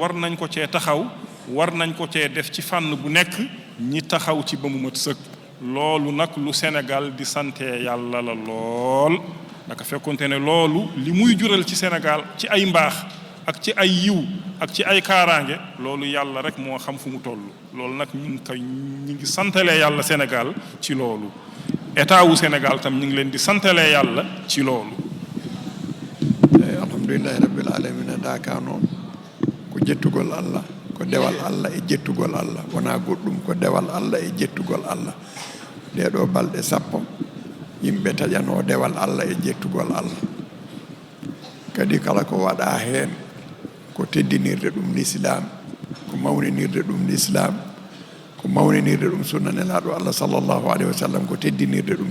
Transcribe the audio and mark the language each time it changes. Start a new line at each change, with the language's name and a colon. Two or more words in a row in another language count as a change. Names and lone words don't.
Wolof: war nañ ko cee taxaw war nañ ko cee def ci fànn bu nekk ñi taxaw ci ba mu mat sëkk loolu nag lu Sénégal di sante yàlla la lool naka fekkonte ne loolu li muy jural ci Sénégal ci ay mbaax ak ci ay yiw ak ci ay kaaraange loolu yàlla rek moo xam fu mu toll loolu nag ñu ngi santalee yàlla Sénégal ci loolu état wu Sénégal tam ñu ngi leen di santalee yàlla ci loolu.
Arabic: الحمد لله رب العالمين
Fula: daaka noon ko jettugol Allah ko dewal Allah e jettugol Allah wona goɗɗum ko dewal Allah e jettugol Allah ɗeɗo balɗe sappo yimɓe taƴano dewal Allah e jettugol Allah kadi kala ko waɗa hen ko teddinirde ɗum l'islam ko mawninirde ɗum l'islam ko mawninirde ɗum sunna nelaɗo Allah
Arabic: صلى الله عليه وسلم
Fula: ko teddinirde ɗum